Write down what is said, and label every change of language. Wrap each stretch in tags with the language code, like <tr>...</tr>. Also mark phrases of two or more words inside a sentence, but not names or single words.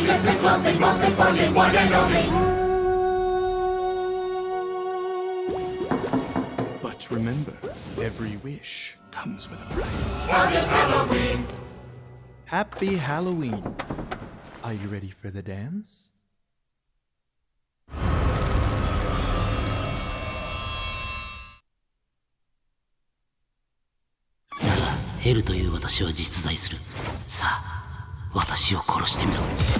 <en>Listen closely, most importantly, one and only. But remember, every wish comes with a price. What is Halloween? Happy Halloween. Are you ready for the dance?</en> <ja>ヘルという私は実在する。さあ、私を殺してみろ。</ja>